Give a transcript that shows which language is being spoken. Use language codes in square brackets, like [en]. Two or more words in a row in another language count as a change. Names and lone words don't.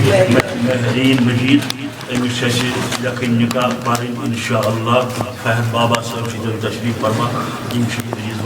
[ks] مہرین مجید امس لکھن نکاح پرن انشاءاللہ فہد بابا صاحب [ur] سے تشریف فرما [ks] یم عزیز